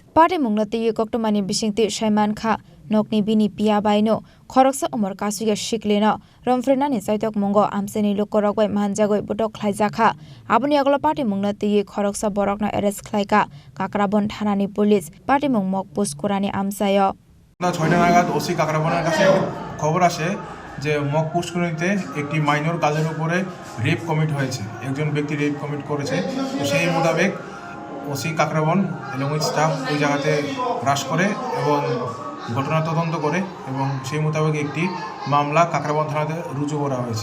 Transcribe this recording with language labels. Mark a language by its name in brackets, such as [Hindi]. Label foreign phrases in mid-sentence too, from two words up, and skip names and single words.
[Kok Borok] patimung no ti koktomani bisingti Saiman Kha nokni bini pia bai no khoroksa Umar kasukya Sikli no Rompherenani saitok mungo amseni lokorok bai manjagoi botok khlaijakha aboni aglo patimung no ti khoroksa borokno arrest Khlaikha Kakraban Thanani police patimung mok post korani amsayo [Bangla] 6টা নাগাদ ওসি কাকরাবনের কাছে খবর আসে যে মক পুষ্করিণীতে একটি মাইনর কাজের উপরে রেপ কমিট হয়েছে একজন ব্যক্তি রেপ কমিট করেছে তো সেই মোতাবেক ওসি কাকরাবন এবং স্টাফ ওই জায়গাতে হ্রাস করে এবং ঘটনা তদন্ত করে এবং সেই মোতাবেক একটি মামলা কাকরাবন থানাতে রুজু করা হয়েছে